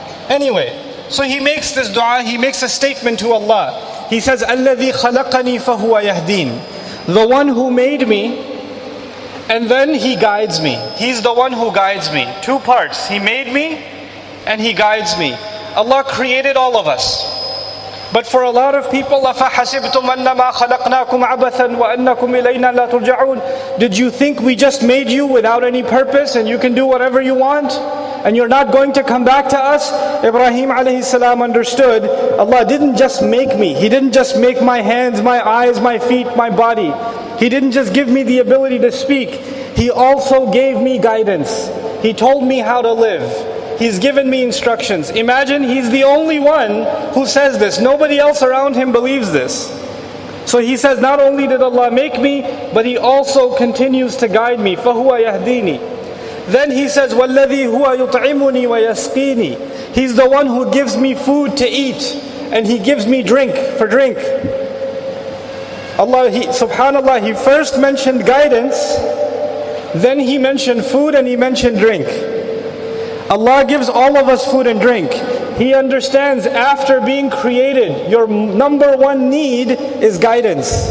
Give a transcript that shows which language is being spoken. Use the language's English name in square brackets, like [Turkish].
[English] Anyway, so he makes this dua, he makes a statement to Allah. He says, [Arabic] الَّذِي خَلَقَنِي فَهُوَ يَهْدِينَ, [English] the one who made me, and then he guides me. He's the one who guides me. 2 parts. He made me, and he guides me. Allah created all of us. But for a lot of people, [Arabic] أَفَحَسِبْتُمْ أَنَّمَا خَلَقْنَاكُمْ عَبَثًا وَأَنَّكُمْ إِلَيْنَا لَا تُرْجَعُونَ. [English] Did you think we just made you without any purpose and you can do whatever you want? And you're not going to come back to us? Ibrahim alayhi salam understood, Allah didn't just make me. He didn't just make my hands, my eyes, my feet, my body. He didn't just give me the ability to speak. He also gave me guidance. He told me how to live. He's given me instructions. Imagine he's the only one who says this. Nobody else around him believes this. So he says, not only did Allah make me, but He also continues to guide me. [Arabic] فَهُوَ يَهْدِينِ. [English] Then He says, [Arabic] وَالَّذِي هُوَ يُطْعِمُنِي وَيَسْقِينِ. [English] He's the one who gives me food to eat, and He gives me drink for drink. Allah, subhanallah, He first mentioned guidance, then He mentioned food, and He mentioned drink. Allah gives all of us food and drink. He understands after being created, your number one need is guidance.